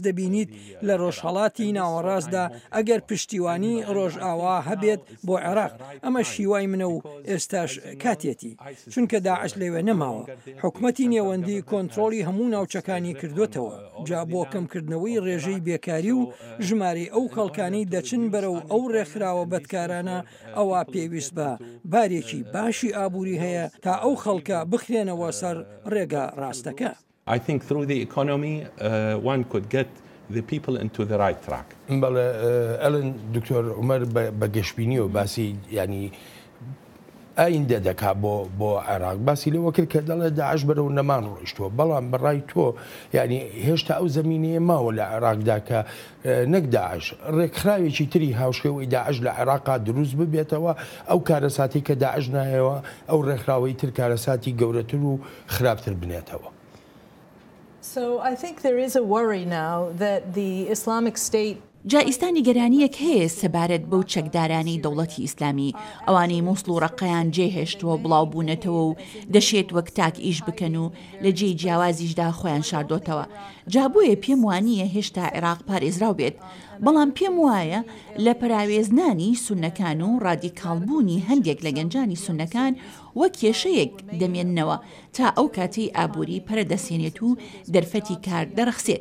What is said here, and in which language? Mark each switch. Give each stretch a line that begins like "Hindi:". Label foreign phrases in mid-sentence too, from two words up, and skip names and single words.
Central Kurdish: دەبینیت لە ڕۆژهەڵاتی ناوەڕاستدا ئەگەر پشتیوانی ڕۆژئاوا هەبێت بۆ عێراق ئەمە شیوای منە و ئێستاش کاتێتی چونکە داعش لەوێ نەماوە حکومەتی نێوەندی کۆنتترۆلی هەموو ناوچەکانی کردوێتەوە جا بۆ کەمکردنەوەی ڕێژەی بێکاری و ژمارەی ئەو خەڵکانی دەچن بەرەو ئەو ڕێکخراوە بەدکارانە ئەوە پێویست بە بارێکی باشی ئابووری هەیە تا ئەو خەڵکە بخرێنەوە سەر ڕێگە ڕاستەکە.
English: I think through the economy one could get the people into the right track.
Central Kurdish: بەڵێ ئەلن دکتۆر عومەر بە گەشتبینی و باسی ینی ئایندە دەکا بۆ عێراق باسی لەوە کرد کە دەڵێ داعش بەرەو نەمان ڕۆیشتووە بەڵام بەڕای تۆ ینی هێشتا ئەو زمینەیە ماوە لە عێراقدا کە نەک داعش ڕێکخراوێکی تری هاوشێوەی داعش لە عێراقا دروست ببێتەوە ئەو کارەساتی کە داعش نایەوە ئەو ڕێکخراوەی تر کارەساتی گەورەتر و خراپتر بنێتەوە.
English: So I think there is a worry now that the Islamic State
Central Kurdish: جا ئیسانی گەرانیەک هەیە سەبارەت بەو چەکدارانەی دەوڵەتی ئیسلامی ئەوانەی مووسڵ و ڕقەیان جێهێشتووە بڵاو بوونەتەوە و دەشێت وەک تاک ئیش بکەن و لە جێی جیاوازیشدا خۆیان شاردۆتەوە. جا بۆیە پێم وانییە هێشتا عێراق پارێزراو بێت، بەڵام پێم وایە لە پراوێزنانی سونەکان و ڕادیکاڵبوونی هەندێک لە گەنجانی سونەکان وەک کێشەیەک دەمێننەوە تا ئەو کاتەی ئابووری پەرەدەسێنێت و دەرفەتی کار دەرەخسێت.